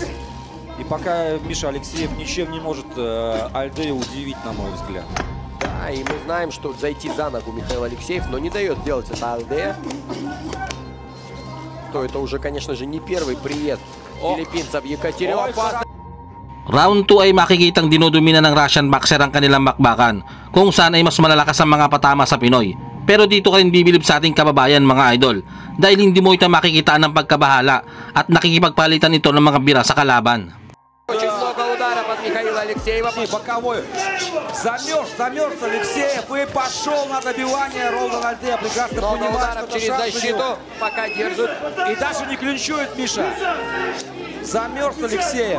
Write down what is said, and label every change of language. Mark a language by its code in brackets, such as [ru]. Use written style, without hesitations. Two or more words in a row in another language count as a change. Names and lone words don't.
[ru] И пока Миша Алексеев ничем не может Альдею удивить, на мой взгляд. Да, и мы знаем, что зайти за ногу Михаил Алексеев, но не дает сделать это Альдея. То это уже, конечно же, не первый приезд филиппинца в Екатеринбург. [tl] Round 2 ay makikitang dinudumina ng [en] Russian boxer [tl] ang kanilang bakbakan, kung saan ay mas malalakas ang mga patama sa Pinoy. Pero dito ka rin bibilib sa ating kababayan mga idol, dahil hindi mo ito makikitaan ng pagkabahala at nakikipagpalitan ito ng mga bira sa kalaban. [ru] Очень много ударов от Михаила Алексеева. Боковой. Замерз Алексеев и пошел на добивание. Ролдан Альдея прекрасно Много понимает, ударов что через шанс у защиту. него. Пока держит. И даже не клинчует Миша. Замерз Алексеев.